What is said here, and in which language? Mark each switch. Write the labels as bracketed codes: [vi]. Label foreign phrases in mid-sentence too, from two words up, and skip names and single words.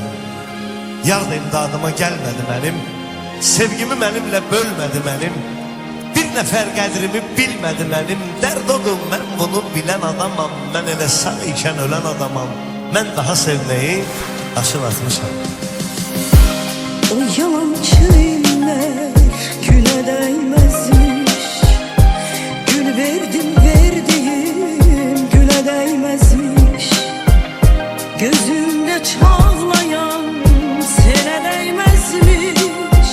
[az] Yar da imdadıma gəlmədi mənim, sevgimi mənimlə bölmədi mənim. Bir nəfər qədrimi bilmədi mənim, dərd oğlum mən bunu bilən adamam. Mən elə sağ ikən ölən adamam. Mən daha sevməyi daşın atmışam. [tr] O yalancı iller güle değmezmiş. Gül verdim verdiğim güle değmezmiş. Gözümde çağlayan sene değmezmiş.